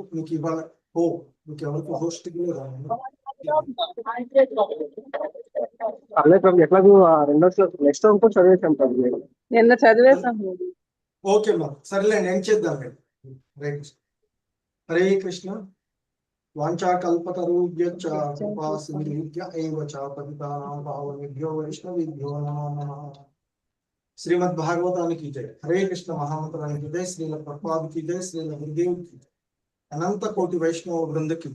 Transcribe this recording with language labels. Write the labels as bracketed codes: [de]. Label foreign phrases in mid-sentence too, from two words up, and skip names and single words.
[te] మీకు ఇవాళ మీకు ఎవరికి హోస్ట్ ఎట్లాగో నెక్స్ట్ కూడా చదివేసాం ప్రభు. నిన్న చదివేసాం. ఓకే మా సరేలేండి, ఏం చేద్దాం మేము. [sa] హరే కృష్ణ. హరే కృష్ణ. వాంఛాకల్పతరుభ్యశ్చ కృపా సింధుభ్య ఏవ చ పతితానాం పావనేభ్యో వైష్ణవేభ్యో నమో నమః. [te] శ్రీమద్ భాగవతానికి జై. హరే కృష్ణ మహామంత్రానికి జై. శ్రీల ప్రభుపాదుకి జై. శ్రీల గురుదేవుకి, అనంత కోటి వైష్ణవ బృందకి